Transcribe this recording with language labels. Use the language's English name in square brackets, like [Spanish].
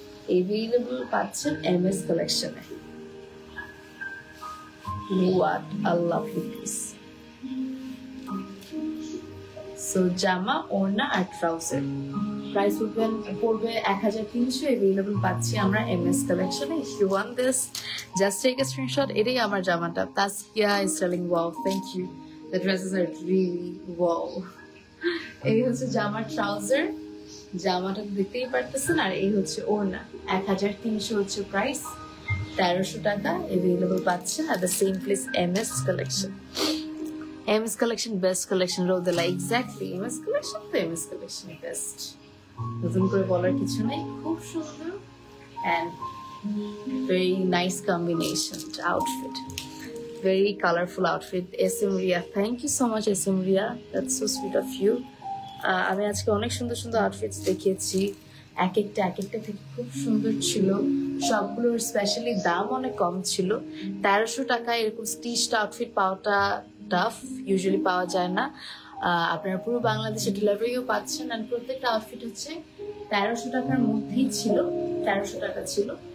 [Bangla] Available পাচ্ছেন MS কালেকশনে। [English] What a lovely piece. [Bangla] So জামা, ওড়না আর ট্রাউজার প্রাইস পড়বে 1300। অ্যাভেলেবল পাচ্ছি আমরা MS কালেকশনে। [English] If you want this, just take a screenshot. [Bangla] এটাই আমার জামাটা। [English] Taskia is telling wow, thank you. The dresses are really wow. [Bangla] এই হচ্ছে জামার ট্রাউজার, জামাটা দেখতেই পারতেছেন। আর এই হচ্ছে ওড়না। 1300 হচ্ছে প্রাইস, 1300 টাকা। [English] Available পাচ্ছে at the same place, MS Collection. MS Collection best collection, Rodela. [Bangla] Exactly, MS Collection তো MS Collection বেস্ট, নতুন করে বলার কিছু নেই। খুব সুন্দর [English] and very nice combination outfit, very colorful outfit. SM Ria, thank you so much SM Ria, that's so sweet of you. [Bangla] আমি আজকে অনেক সুন্দর সুন্দর আউটফিটস দেখিয়েছি, এক একটা থেকে খুব সুন্দর ছিল সবগুলোর। স্পেশালি দাম অনেক কম ছিল। 1300 টাকায় এরকম স্টিচড আউটফিট পাওয়াটা টাফ, ইউজুয়ালি পাওয়া যায় না। আপনারা পুরো বাংলাদেশে ডেলিভারিও পাচ্ছেন। আর প্রত্যেকটা আউটফিট হচ্ছে 1300 টাকার মধ্যেই ছিল, 1300 টাকা ছিল।